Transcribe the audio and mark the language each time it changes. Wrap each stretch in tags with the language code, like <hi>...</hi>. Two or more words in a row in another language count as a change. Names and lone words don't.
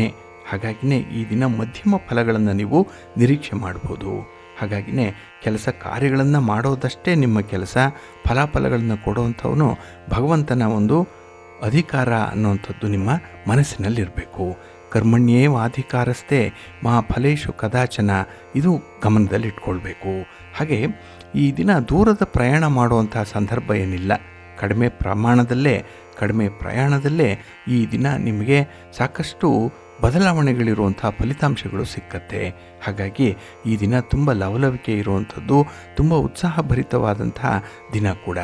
<kn>ಹಾಗಾಗಿನೇ ಈ ದಿನ ಮಧ್ಯಮ ಫಲಗಳನ್ನು ನೀವು ನಿರೀಕ್ಷೆ ಮಾಡ್ಬೋದು. ಹಾಗಾಗಿನೇ ಕೆಲಸ ಕಾರ್ಯಗಳನ್ನು ಮಾಡೋದಷ್ಟೇ ನಿಮ್ಮ ಕೆಲಸ. ಫಲಾಫಲಗಳನ್ನು ಕೊಡುವಂಥವನು ಭಗವಂತನ ಒಂದು ಅಧಿಕಾರ ಅನ್ನುವಂಥದ್ದು ನಿಮ್ಮ ಮನಸ್ಸಿನಲ್ಲಿರಬೇಕು.</kn> <sa>ಕರ್ಮಣ್ಯೇವಾಧಿಕಾರಸ್ಥೆ ಮಾ ಫಲೇಶು ಕದಾಚನ,</sa> <kn>ಇದು ಗಮನದಲ್ಲಿಟ್ಕೊಳ್ಬೇಕು. ಹಾಗೆ ಈ ದಿನ ದೂರದ ಪ್ರಯಾಣ ಮಾಡುವಂತಹ ಸಂದರ್ಭ ಏನಿಲ್ಲ. ಕಡಿಮೆ ಪ್ರಯಾಣದಲ್ಲೇ ಈ ದಿನ ನಿಮಗೆ ಸಾಕಷ್ಟು ಬದಲಾವಣೆಗಳಿರುವಂಥ ಫಲಿತಾಂಶಗಳು ಸಿಕ್ಕತ್ತೆ. ಹಾಗಾಗಿ ಈ ದಿನ ತುಂಬ ಲವಲವಿಕೆ ಇರುವಂಥದ್ದು, ತುಂಬ ಉತ್ಸಾಹಭರಿತವಾದಂತಹ ದಿನ ಕೂಡ.</kn>